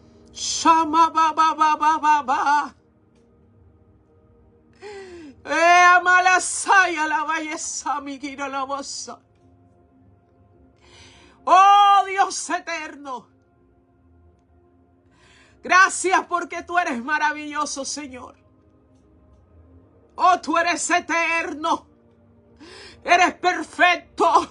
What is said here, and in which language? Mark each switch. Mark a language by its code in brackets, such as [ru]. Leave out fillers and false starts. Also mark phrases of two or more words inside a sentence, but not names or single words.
[es] Shama ba ba ba ba ba ba. Amalasaya la belleza, mi guira la bosa. Oh Dios eterno. Gracias porque tú eres maravilloso, Señor. Oh, tú eres eterno. Eres perfecto.